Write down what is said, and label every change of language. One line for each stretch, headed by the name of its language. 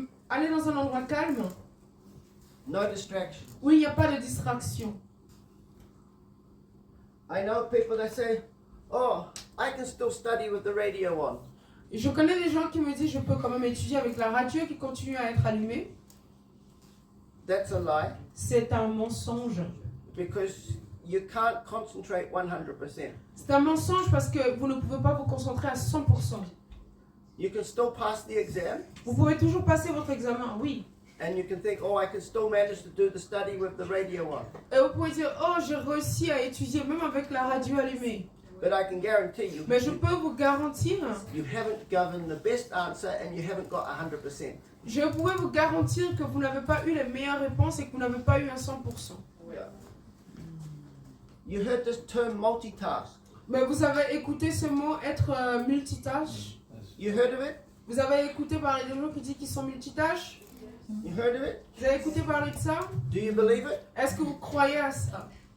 French: Allez dans un endroit calme.
English: No distraction.
French: Oui, il n'y a pas de distraction.
English: I know people that say, oh, I can still study with the radio on.
French: Je connais des gens qui me disent je peux quand même étudier avec la radio qui continue à être allumée.
English: That's a lie
French: C'est un mensonge.
English: because you can't concentrate 100%.
French: C'est un mensonge parce que vous ne pouvez pas vous concentrer à 100%.
English: You can still pass the exam
French: Vous pouvez toujours passer votre examen, oui.
English: and you can think, oh, I can still manage to do the study with the radio on.
French: Et vous pouvez dire, oh, j'ai réussi à étudier même avec la radio allumée.
English: But I can guarantee you,
French: Mais je peux vous garantir,
English: you haven't given the best answer and you haven't got 100%.
French: je pourrais vous garantir que vous n'avez pas eu les meilleures réponses et que vous n'avez pas eu un 100%.
English: Yeah. You heard this term multitask.
French: Mais vous avez écouté ce mot être multitâche?
English: You heard of it?
French: Vous avez écouté parler des gens qui disent qu'ils sont multitâches?
English: You heard of it?
French: Vous avez écouté parler de ça?
English: Do you believe it?
French: Est-ce que vous croyez à ça?